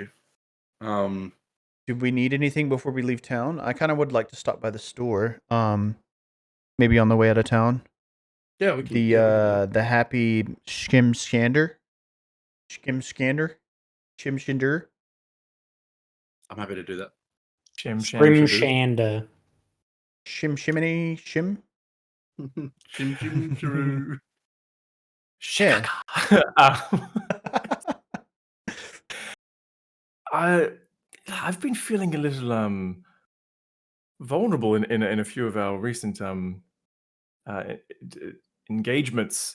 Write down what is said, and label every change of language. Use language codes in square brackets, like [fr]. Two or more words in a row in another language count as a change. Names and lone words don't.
[en] Do we need anything before we leave town? I kind of would like to stop by the store. Maybe on the way out of town. Yeah, we can. The yeah, we can do that. the happy Shim Shinder. I'm happy to do that. Shim Grim sham Shander. Shimmy Shim. Shim shim shiroo. Yeah. I've been feeling a little vulnerable in a few of our recent engagements.